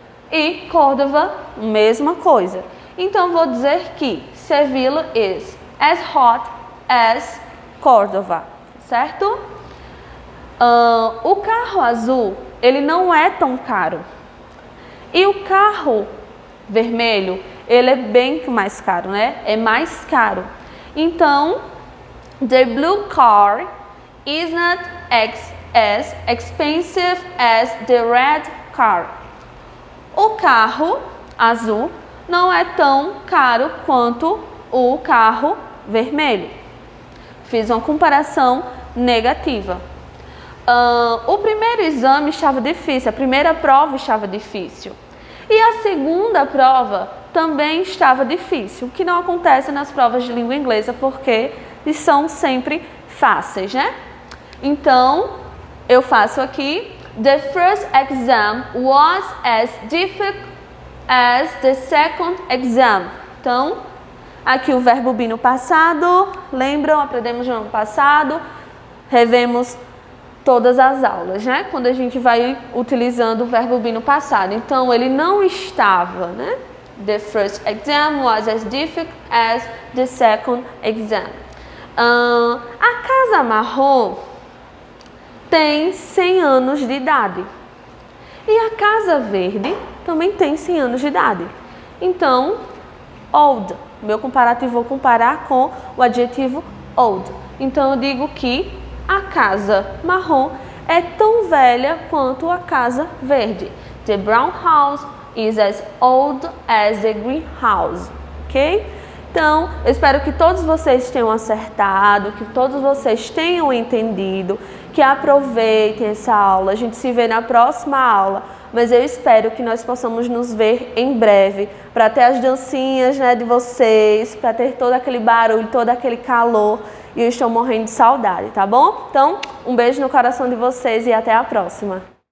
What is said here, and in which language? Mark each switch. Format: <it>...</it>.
<pt>E Córdoba, mesma coisa. Então, vou dizer que</pt> <en>Seville is as hot as Córdoba,</en> <pt>certo? O carro azul, ele não é tão caro. E o carro vermelho, ele é bem mais caro, né? É mais caro.</pt> <en>Então, the blue car is not as expensive as the red car.</en> <pt>O carro azul não é tão caro quanto o carro vermelho. Fiz uma comparação negativa. O primeiro exame estava difícil, a primeira prova estava difícil. E a segunda prova também estava difícil, o que não acontece nas provas de língua inglesa, porque eles são sempre fáceis, né? Então, eu faço aqui,</pt> <en>the first exam was as difficult as the second exam.</en> <pt>Então, aqui o verbo be no passado, lembram? Aprendemos no ano passado, revemos todas as aulas, né? Quando a gente vai utilizando o verbo be no passado. Então, ele não estava, né?</pt> <en>The first exam was as difficult as the second exam.</en> <pt>A casa marrom tem 100 anos de idade. E a casa verde também tem 100 anos de idade. Então, old. Meu comparativo, vou comparar com o adjetivo old. Então, eu digo que a casa marrom é tão velha quanto a casa verde.</pt> <en>The brown house is as old as the green house. Ok?</en> <pt>Então, eu espero que todos vocês tenham acertado, que todos vocês tenham entendido, que aproveitem essa aula. A gente se vê na próxima aula, mas eu espero que nós possamos nos ver em breve, para ter as dancinhas, né, de vocês, para ter todo aquele barulho, todo aquele calor, e eu estou morrendo de saudade, tá bom? Então, um beijo no coração de vocês e até a próxima.</pt>